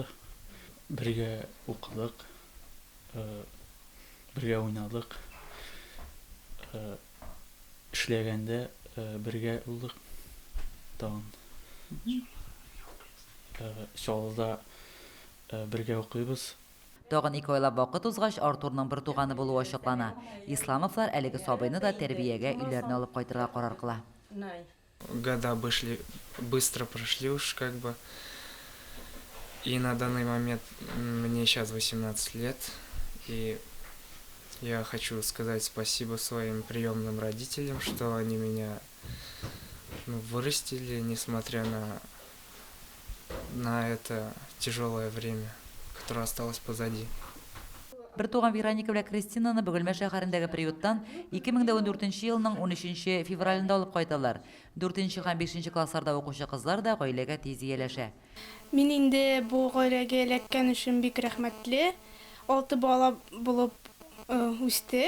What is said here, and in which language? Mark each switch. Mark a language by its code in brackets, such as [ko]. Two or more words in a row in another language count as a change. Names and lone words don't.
[tt] Бергә укыдык, бергә уйнадык, эшләгәндә бергә булдык. Тагын школада бергә укыйбыз. Тагын 2 айлап вакыт узгач, Артурның бер туганы булуы ачыклана. Исламовлар әлеге сабыйны да тәрбиягә өйләренә алып кайтырга карар кыла. [ru] Года быстро прошли уж как бы. И на данный момент мне сейчас 18 лет. И я хочу сказать спасибо своим приемным родителям, что они меня вырастили, несмотря на это тяжелое время, которое осталось позади. [tt] Бер туган Вероника белән Кристинаны Бөгелмә шәһәрендәге приюттан 2014 елның 13 февралендә алып кайталар. 4 һәм 5 классларда укучы кызлар да гаиләгә тиз ияләшә. Мин инде бу гаиләгә эләккән өчен бик рәхмәтле. 6 бала булып үстек.